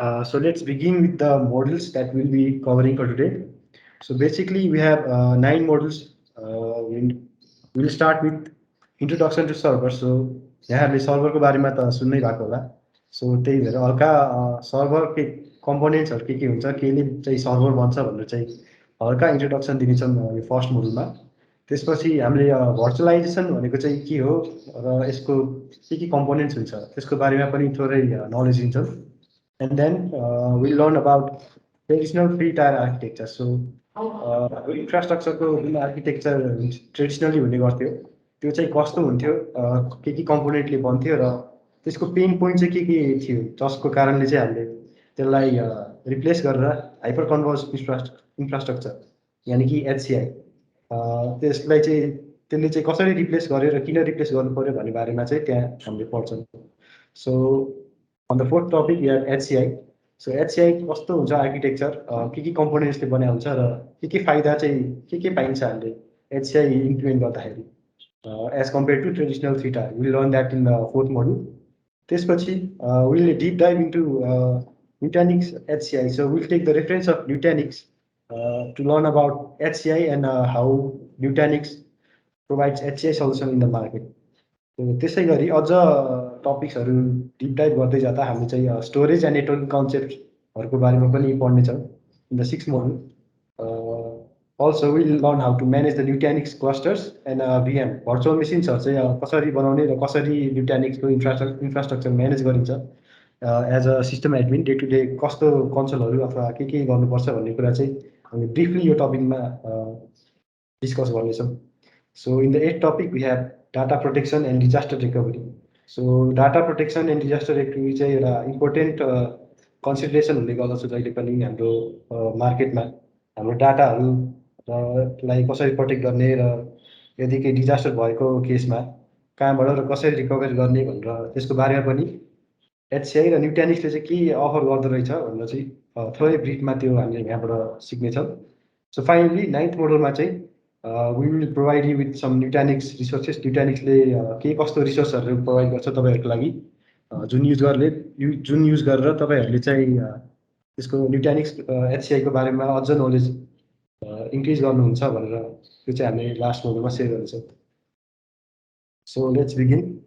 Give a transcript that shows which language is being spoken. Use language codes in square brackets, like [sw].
[en] So let's begin with the models that we'll be covering for today. So basically we have 9 models. We'll start with introduction to server. [ne] So यहाँहरूले सर्भरको बारेमा त सुन्नै भएको होला. So त्यही भएर हल्का सर्भर के कम्पोनेन्ट्सहरू के हुन्छ, केले चाहिँ सर्भर बन्छ भनेर चाहिँ हल्का इन्ट्रोडक्सन दिनेछौँ यो फर्स्ट मोडुलमा. त्यसपछि हामीले भर्चुअलाइजेसन भनेको चाहिँ के हो र यसको के कम्पोनेन्ट्स हुन्छ त्यसको बारेमा पनि थोरै नलेज दिन्छौँ. [en] And then we'll learn about traditional free tier architecture. [ne] So इन्फ्रास्ट्रक्चरको जुन आर्किटेक्चर ट्रेडिसनली हुने गर्थ्यो त्यो चाहिँ कस्तो हुन्थ्यो, के कम्पोनेन्टले बन्थ्यो र त्यसको पेन पोइन्ट चाहिँ के थियो जसको कारणले चाहिँ हामीले त्यसलाई रिप्लेस गरेर हाइपर कन्भर्ज इन्फ्रास्ट्रक्चर यानी कि HCI त्यसलाई चाहिँ त्यसले चाहिँ कसरी रिप्लेस गर्यो र किन रिप्लेस गर्नु पर्यो भन्ने बारेमा चाहिँ त्यहाँ हामीले पढ्छौँ. [en] So on the fourth topic we have HCI. [ne] So HCI कस्तो हुन्छ आर्किटेक्चर, के कम्पोनेन्ट्सले बनाएको हुन्छ र के फाइदा चाहिँ के पाइन्छ हामीले HCI इम्प्लिमेन्ट गर्दाखेरि [en] as compared to traditional theta. We'll learn that in the fourth module. त्यसपछि we'll deep dive into Nutanix HCI. So we'll take the reference of Nutanix to learn about HCI and how Nutanix provides HCI solution in the market. [ne] त्यसै गरी अझ टपिक्सहरू deep dive गर्दै जाँदा हामीले चाहिँ storage and networking कन्सेप्टहरूको बारेमा पनि पढ्नेछौँ [en] In the 6th module. Also will learn how to manage the Nutanix clusters and VM [ne] virtual मेसिन्सहरू चाहिँ कसरी बनाउने र कसरी न्युटानिक्सको इन्फ्रास्ट्रक्चर म्यानेज गरिन्छ [en] as a system admin day to day [ne] कस्तो कन्सोलहरू अथवा के गर्नुपर्छ भन्ने कुरा चाहिँ हामी ब्रिफली यो टपिकमा डिस्कस गर्नेछौँ. [en] So in the 8th topic we have data protection and disaster recovery. So data protection and disaster recovery [ne] चाहिँ एउटा इम्पोर्टेन्ट कन्सिडरेसन हुने गर्दछ जहिले पनि हाम्रो मार्केटमा हाम्रो डाटाहरू र लाई कसरी प्रोटेक्ट गर्ने र यदि केही डिजास्टर भएको केसमा कहाँबाट र कसरी रिकभर गर्ने भनेर त्यसको बारेमा पनि HCI र न्युटानिक्सले चाहिँ के अफर गर्दो रहेछ भनेर चाहिँ थोरै ब्रिफमा त्यो हामीले यहाँबाट सिक्नेछौँ। [en] so finally 9th [ne] मोडलमा चाहिँ [en] We will provide you with some Nutanix resources. [ne] न्युटानिक्सले के कस्तो रिसोर्सहरू प्रोभाइड गर्छ तपाईँहरूको लागि, जुन युज गरेर तपाईँहरूले चाहिँ त्यसको न्युटानिक्स HCI को बारेमा अझ नलेज इन्क्रिज गर्नुहुन्छ भनेर त्यो चाहिँ हामीले लास्ट मोडलमा सेयर गर्नेछौँ। [en] So let's begin.